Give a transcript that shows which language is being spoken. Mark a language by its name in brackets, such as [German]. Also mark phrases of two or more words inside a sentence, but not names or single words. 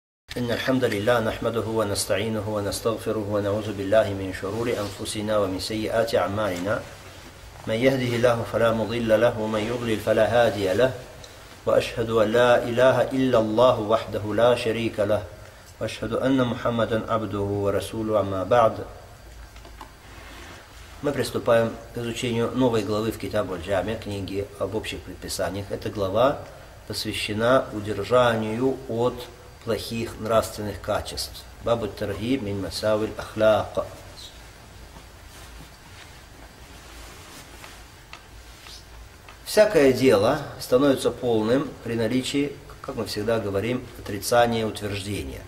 [Arabic] إن الحمد لله نحمده ونستعينه ونستغفره ونعوذ بالله من شرور أنفسنا ومن سيئات أعمالنا من يهده الله فلا مضل له ومن يضلل فلا هادي له وأشهد أن لا إله إلا الله وحده لا شريك له وأشهد أن محمدا عبده ورسوله أما بعد. [Russian] Мы приступаем к изучению новой главы в Китаб аль-Джами, книги об общих предписаниях. Эта глава посвящена удержанию от плохих нравственных качеств. [Arabic] باب ترغيب من مساوئ الأخلاق. [Russian] Всякое дело становится полным при наличии, как мы всегда говорим, отрицания и утверждения.